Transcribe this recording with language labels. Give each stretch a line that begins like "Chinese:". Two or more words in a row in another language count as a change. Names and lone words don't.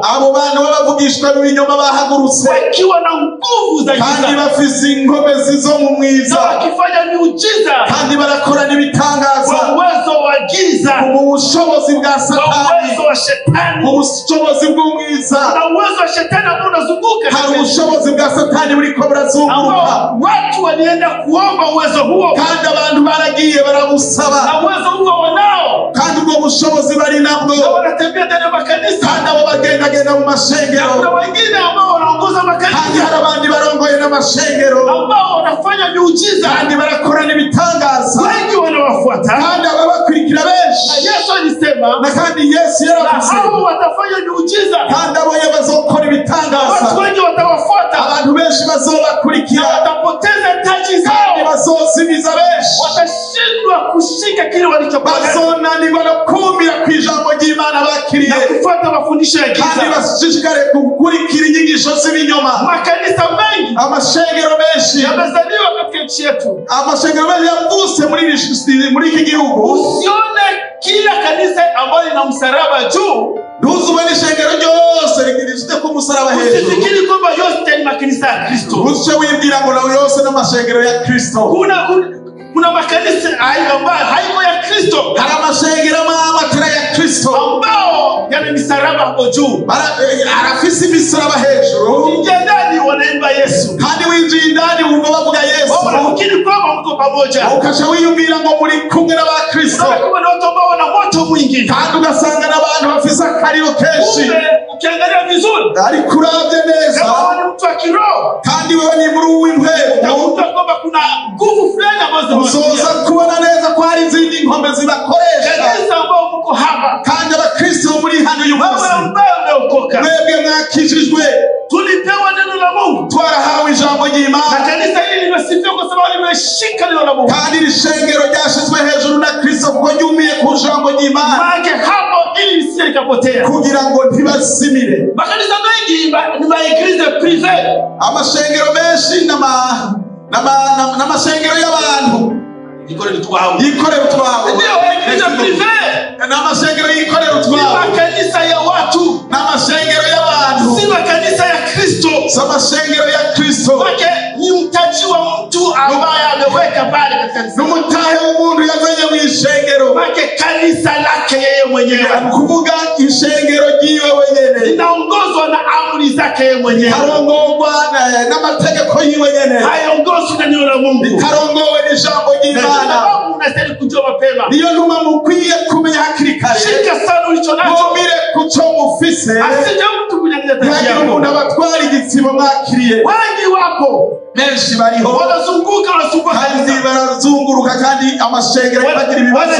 Rundi: Abo bantu babavugishwa n'ibinyoma bahagurutse.
Swahili: Wakiwa na nguvu za giza.
Rundi: Kandi bafise inkomezi zo mu mwiza.
Swahili: Wakifanya miujiza.
Rundi: Kandi barakora n'ibitangaza.
Swahili: Kwa uwezo wa giza.
Rundi: Mu bushobozi bwa Satani.
Swahili: Kwa uwezo wa shetani.
Rundi: Mu bushobozi bw'umwiza.
Swahili: Na uwezo wa shetani ambao unazunguka.
Rundi: Hari ubushobozi bwa Satani buriko burazunguruka.
Swahili: Watu walienda kuomba uwezo huo.
Rundi: Kandi abantu baragiye barabusaba.
Swahili: Na uwezo huo wanao.
Rundi: Kandi ubwo bushobozi bari nabwo.
Swahili: Na wanatembea ndani ya makanisa.
Rundi: Kandi abo bagenda mu mashengero.
Swahili: Kuna wengine ambao wanaongoza makanisa.
Rundi: Kandi hari abandi barongoye n'amashengero.
Swahili: Ambao wanafanya miujiza.
Rundi: Kandi barakora n'ibitangaza.
Swahili: Wengi wanawafuata.
Rundi: Kandi ababakurikira benshi.
Swahili: Na Yesu alisema.
Rundi: Na kandi Yesu yaravuze.
Swahili: Na hao watafanya miujiza.
Rundi: Kandi abo bazokora ibitangaza.
Swahili: Watu wengi watawafuata.
Rundi: Abantu benshi bazobakurikira.
Swahili: Na watapoteza taji zao.
Rundi: Kandi bazozimiza benshi.
Swahili: Watashindwa kushika kile walichopata.
Rundi: Bazonanirwa no kumira ku ijambo ry'Imana bakiriye.
Swahili: Na kufuata mafundisho ya giza.
Rundi: Kandi bashishikare gukurikira inyigisho z'ibinyoma.
Swahili: Makanisa mengi.
Rundi: Amashengero menshi.
Swahili: Yamezaliwa katika nchi yetu.
Rundi: Amashengero menshi yavutse muri iki gihugu.
Swahili: Usione kila kanisa ambalo lina msalaba juu.
Rundi: Ntuzube n'ishengero ryose rigirishite ku musaraba hejuru.
Swahili: Usifikiri kwamba yote ni makanisa ya Kristo.
Rundi: Usice wibwira ngo nawe yose n'amashengero ya Kristo.
Swahili: Kuna makanisa ambayo haiko ya Kristo.
Rundi: Hari amashengero atari ya Kristo
Swahili: ambao yana misaraba hapo juu.
Rundi: Arafise imisaraba hejuru.
Swahili: Ukiingia ndani wanaimba Yesu.
Rundi: Kandi winjiye indani wumva bavuga Yesu.
Swahili: Unafikiri kwamba mko pamoja.
Rundi: Ukasha wiyumvira ngo muri kumwe n'abakristo.
Swahili: Kuna watu ambao wana moto mwingi.
Rundi: Kandi ugasanga n'abantu bafise akariro kenshi.
Swahili: Ukiangalia vizuri.
Rundi: Ari kuravye neza.
Swahili: Kama ni mtu wa kiroho.
Rundi: Kandi wewe ni muri uw'impwemu.
Swahili: Utakuta kwamba kuna nguvu fulani ambazo
Rundi: uzoza kubona neza ko hari izindi nkombe zibakoresha.
Swahili: Kanisa ambao mko hapa.
Rundi: Kandi abakristo muri hano uyu munsi.
Swahili: Wewe ambaye umeokoka.
Rundi: Mwebwe mwakijijwe.
Swahili: Tulipewa neno la Mungu.
Rundi: Twarahawe ijambo ry'Imana.
Swahili: Na kanisa hili limesifiwa kwa sababu limeshika neno la Mungu.
Rundi: Kandi ishengero ryashizwe hejuru na Kristo kuko ryumiye ku ijambo ry'Imana.
Swahili: Maana hapo ili lisije likapotea.
Rundi: Kugira ngo ntibazimire.
Swahili: Makanisa mengi ni
French: maeglise privé.
Rundi: Amashengero menshi n'amashengero y'abantu. Yikorera utwawe. Ndio
French: eglise privé.
Rundi: N'amashengero yikorera utwawe.
Swahili: Ni makanisa ya watu.
Rundi: N'amashengero y'abantu.
Swahili: Si makanisa ya Kristo.
Rundi: S'amashengero ya Kristo.
Swahili: Maana ni mtaji wa mtu ambaye ameweka pale katika kanisa.
Rundi: N'umutahe w'umuntu yazanye mu ishengero.
Swahili: Maana kanisa lake yeye mwenyewe.
Rundi: Kuvuga ishengero ryiwe wenyene.
Swahili: Linaongozwa na amri zake yeye mwenyewe.
Rundi: Harongorwa n'amategeko yiwe nyene.
Swahili: Hayongozwi na neno la Mungu.
Rundi: Litarongowe n'ijambo ry'Imana.
Swahili: Sababu unastahili kujua mapema.
Rundi: Niyo ntuma mukwiye kumenya hakiri kare.
Swahili: Shika sana ulicho nacho.
Rundi: Mumire kuco mufise.
Swahili: Asije mtu kunyang'anya taji yako.
Rundi: Ntagira umuntu abatwara igitsibo mwakiriye.
Swahili: Wengi wapo.
Rundi: Menshi bariho.
Swahili: Wanazunguka
Rundi: kandi barazunguruka kandi amashengero bagira ibibazo.